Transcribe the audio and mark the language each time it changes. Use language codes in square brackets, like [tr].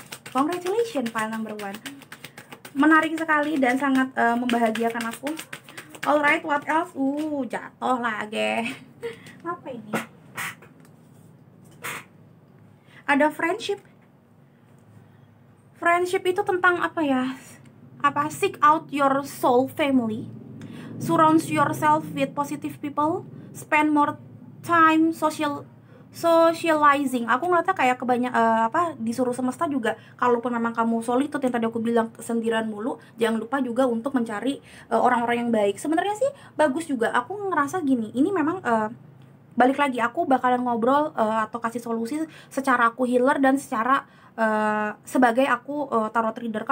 [en] Congratulations file number 1. [id] Menarik sekali dan sangat membahagiakan aku. [en] Alright, what else? [id] Jatuh lagi. Apa ini? Ada friendship. Friendship itu tentang apa ya? [en] Seek out your soul family, surround yourself with positive people, spend more time socializing. [id] Aku ngeliatnya kayak disuruh semesta juga, kalaupun memang kamu solitude yang tadi aku bilang sendirian mulu, jangan lupa juga untuk mencari orang-orang yang baik. Sebenarnya sih bagus juga. Aku ngerasa gini, ini memang balik lagi aku bakalan ngobrol atau kasih solusi secara aku healer dan secara sebagai aku tarot reader.